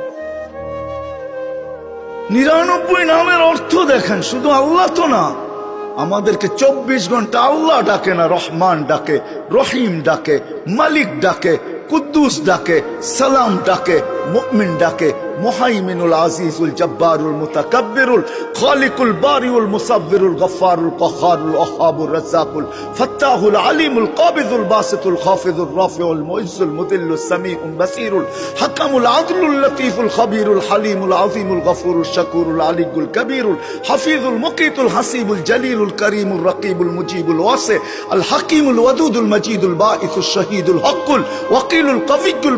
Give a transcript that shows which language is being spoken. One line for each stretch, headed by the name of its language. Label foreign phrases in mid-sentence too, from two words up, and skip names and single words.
Bangla: 99 নামের অর্থ দেখেন, শুধু আল্লাহ তো না, আমাদেরকে 24 ঘন্টা আল্লাহ ডাকে না, রহমান ডাকে, রহিম ডাকে, মালিক ডাকে, কুদ্দুস ডাকে, সালাম ডাকে, মুমিন ডাকে, মুহাইমিনুল আজিজুল জব্বারুল মুতাকাব্বিরুল খালিকুল বারিউল মুসাব্বিরুল গফফারুল কহ্হারুল ওয়াহ্হাবুর রাজ্জাকুল ফাত্তাহুল আলিমুল কাবিদুল বাসিতুল খাফিজুর রাফিউল মুইজ্জুল মুদিল্লুস সামিউল বাসিরুল হাকামুল আদলুল লতীফুল খবীরুল হালিমুল আযীমুল গফুরুল শাকুরুল আলিয়ুল কবীরুল হাফিজুল মুকিতুল হাসিবুল জলিলুল করিমুল রকিবুল মুজিবুল ওয়াসি আল হাকিমুল ওয়াদুদুল মজিদুল বাঈসুশ শহীদুল হকুল ওয়াকিলুল কবিয়ুল